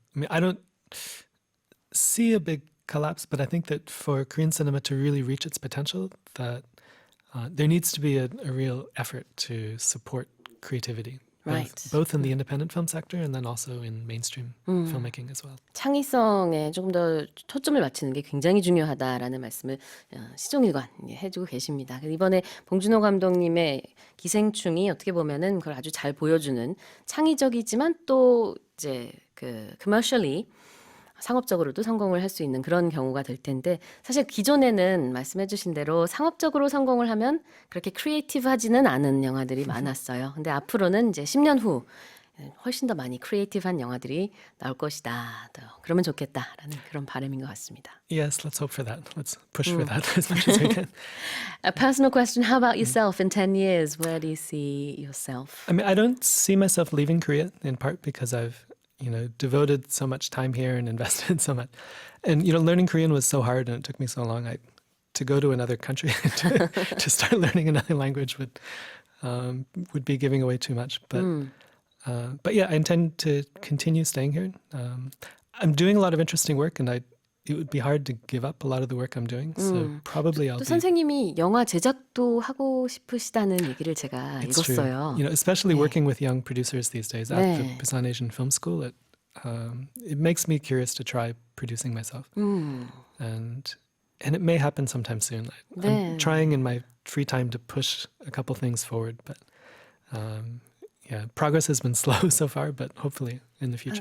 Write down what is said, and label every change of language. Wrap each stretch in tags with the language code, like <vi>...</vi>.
<en>I don't see a big collapse, but I think that for Korean cinema to really reach its potential, that there needs to be a real effort to support creativity. Both in the independent film sector and then also in mainstream filmmaking as well.</en> <ko>창의성에 조금 더 초점을 맞추는 게 굉장히 중요하다라는 말씀을 시종일관 해주고 계십니다. 이번에 봉준호 감독님의 기생충이 어떻게 보면은 그걸 아주 잘 보여주는 창의적이지만 또 이제 그 commercially 상업적으로도 성공을 할 수 있는 그런 경우가 될 텐데 사실 기존에는 말씀해 주신 대로 상업적으로 성공을 하면 그렇게 크리에이티브하지는 않은 영화들이 많았어요. 근데 앞으로는 이제 10년 후 훨씬 더 많이 크리에이티브한 영화들이 나올 것이다. 더 그러면 좋겠다라는 그런 바람인 것 같습니다.</ko> <en>Yes, let's hope for that. Let's push for that as much as we can. A personal question, how about yourself in 10 years? Where do you see yourself? I don't see myself leaving Korea, in part because I've devoted so much time here and invested so much. And, learning Korean was so hard and it took me so long. To go to another country to start learning another language would be giving away too much. But yeah, I intend to continue staying here. I'm doing a lot of interesting work and it would be hard to give up a lot of the work I'm doing. So probably I'll</en> <ko>또</ko> <en>be...</en> <ko>선생님이 영화 제작도 하고 싶으시다는 얘기를 제가</ko> <en>It's</en> <ko>읽었어요.</ko> <en>true. Especially working with young producers these days at the Busan Asian Film School, it makes me curious to try producing myself. And it may happen sometime soon. I'm trying in my free time to push a couple things forward, but progress has been slow so far, but hopefully in the future</en>